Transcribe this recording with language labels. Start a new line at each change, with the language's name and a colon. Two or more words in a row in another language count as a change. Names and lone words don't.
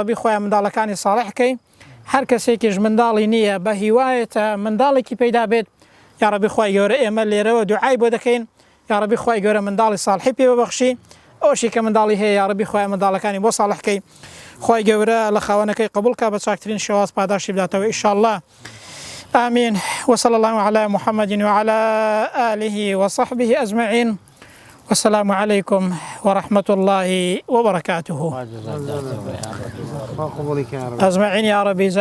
Central Kurdish: ڕەبی خۆیان منداڵەکانی صالحکەی هەر کەسێکیش منداڵی نییە بە هیوایەتە منداڵێکی پەیدا بێت یا ڕەبی خوای گەورە ئێمە لێرەوە دوعای بۆ دەکەین یا ڕەبی خوای گەورە منداڵی صالحی پێ ببەخشی ئەوشی کە منداڵی هەیە یا ڕەبی خوای منداڵەکانی بۆ صالحکەی خوای گەورە لە خاوەنەکەی قبولکە بە چاکترین شێواز پاداشی بداتەوە
Arabic: ئینشاءالله آمين وصلى الله على محمد وعلى آله وصحبه أجمعين والسلام عليكم ورحمة الله وبركاته أجمعين يا ربي.